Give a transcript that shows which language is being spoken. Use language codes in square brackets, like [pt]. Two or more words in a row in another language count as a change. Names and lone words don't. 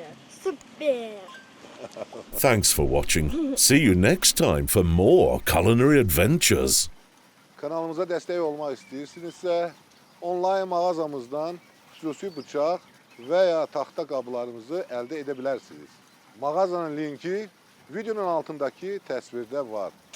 [en] Super. Thanks for watching. See you next time for more culinary adventures. [az] Kanalımıza destek olmak istəyirsinizsə, online mağazamızdan xüsusi bıçaq və ya taxta qablarımızı əldə edə bilərsiniz. Mağazanın linki videonun altındakı təsvirdə var.